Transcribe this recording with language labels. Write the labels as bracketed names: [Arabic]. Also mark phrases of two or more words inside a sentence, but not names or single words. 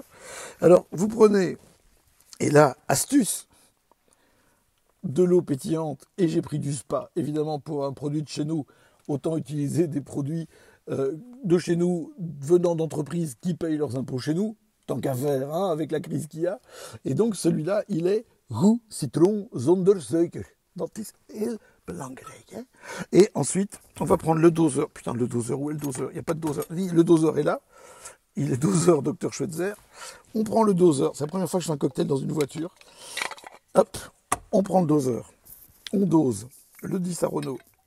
[French] Alors vous prenez, et là, astuce, de l'eau pétillante. Et j'ai pris du spa. Évidemment, pour un produit de chez nous, autant utiliser des produits de chez nous, venant d'entreprises qui payent leurs impôts chez nous, tant qu'à faire, hein, avec la crise qu'il y a. Et donc celui-là, il est Roux Citron Zonder Suiker. [Dutch] Dat is heel belangrijk. [French] Hein. Et ensuite, on va prendre le doseur. Putain, le doseur, où est le doseur? Il n'y a pas de doseur. Le doseur est là. Il est doseur Dr Schweitzer. On prend le doseur. C'est la première fois que je fais un cocktail dans une voiture. Hop, on prend le doseur. On dose le di Saronno.